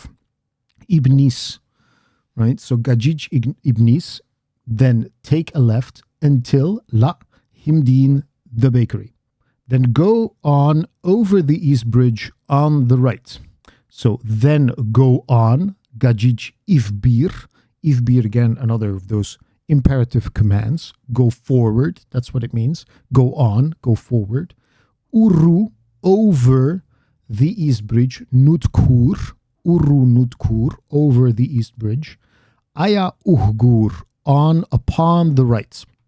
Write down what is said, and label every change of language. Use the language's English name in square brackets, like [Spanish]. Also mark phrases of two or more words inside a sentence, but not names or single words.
[English] Ibnis, right? So [Artificial languages] gajij ibnis, [English] then take a left until [Artificial languages] la himdin, [English] the bakery. Then go on over the East Bridge on the right. So then go on, [Artificial languages] gajij ifbir. [English] Ifbir, again, another of those imperative commands. Go forward, that's what it means. Go on, go forward. Uru, over the East Bridge. [Artificial languages] Nutkur, uru nutkur, [English] over the East Bridge. [Artificial languages] Aya uhgur, [English] on, upon the right.